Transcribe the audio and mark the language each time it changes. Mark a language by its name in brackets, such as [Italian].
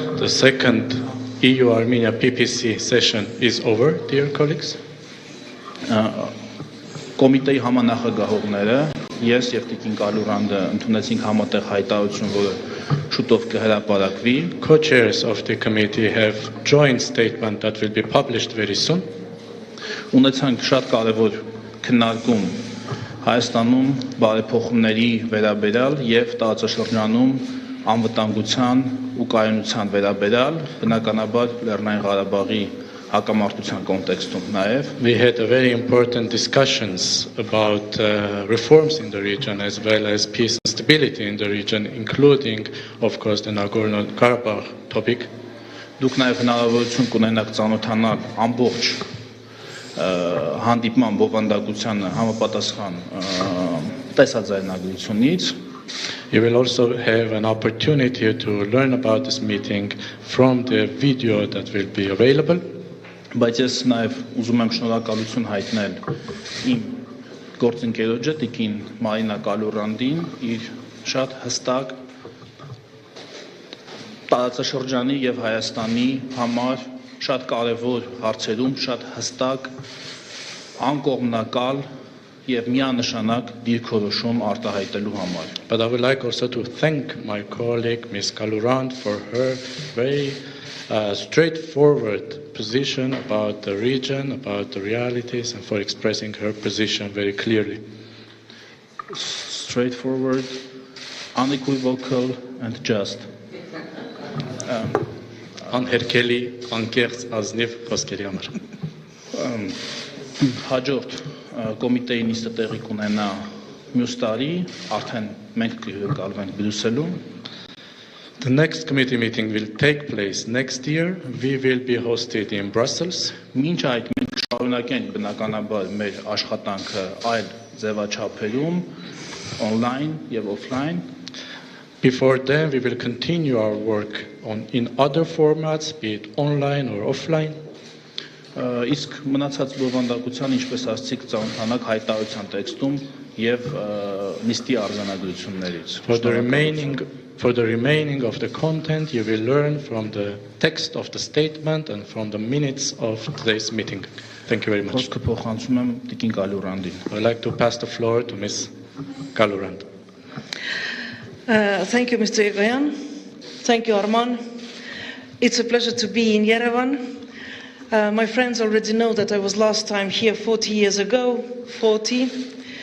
[English] The second EU-Armenia PPC session is over, dear colleagues. [Armenian] Կոմիտեի համանախագահողները ես եւ Տիկին Կալուրանդը ընդունեցինք համատեղ հայտարարություն, որը շուտով կհրապարակվի. [English] Co-chairs of the committee have joint statement that will be published very soon. [Armenian] Ունեցանք շատ կարևոր քննարկում Հայաստանում բարեփոխումների վերաբերյալ եւ տարածաշրջանում անվտանգության ու կայունության վերաբերյալ, բնականաբար Լեռնային Ղարաբաղի հակամարտության կոնտեքստում նաեւ. [English] We had a very important discussions about reforms in the region as well as peace and stability in the region, including, of course, the Nagorno-Karabakh topic. [Armenian] Դուք նաեւ հնարավորություն կունենաք ծանոթանալ ամբողջ հանդիպման բովանդակությանը համապատասխան տեսաձայնագրությունից. [English] You will also have an opportunity to learn about this meeting from the video that will be available. [Armenian] Բայց ես նաև ուզում եմ շնորհակալություն հայտնել իմ գործընկերոջը Տիկին Մարինա Կալուրանդին իր շատ հստակ տարածաշրջանի եւ Հայաստանի համար շատ կարևոր հարցերում շատ հստակ անկողմնակալ եւ միանշանակ դիրքորոշում արտահայտելու համար. [English] But I would like also to thank my colleague Ms. Kalurand for her very straightforward position about the region, about the realities, and for expressing her position very clearly. Straightforward, unequivocal, and just. [Armenian] Անհերքելի, անկեղծ, ազնիվ խոսքերի համար. Հաջորդ կոմիտեի նիստը տեղի կունենա մյուս տարի, արդեն մենք կհյուրընկալվենք Բրյուսելում. [English] The next committee meeting will take place next year. We will be hosted in Brussels. [Armenian] Մինչ այդ մենք շարունակենք բնականաբար մեր աշխատանքը այլ ձևաչափերում, online եւ offline. [English] Before then, we will continue our work in other formats, be it online or offline. [Armenian] Իսկ մնացած բովանդակության, ինչպես ասացիք, ծանոթանաք հայտարարության տեքստում եւ նիստի արձանագրություններից. [English] For the remaining of the content, you will learn from the text of the statement and from the minutes of today's meeting. Thank you very much. [Armenian] Խոսքը փոխանցում եմ Տիկին Կալուրանդին. [English] I would like to pass the floor to Ms. Kalurand. Thank you, Mr. Egoyan. Thank you, Arman. It's a pleasure to be in Yerevan. My friends already know that I was last time here 40 years ago, 40.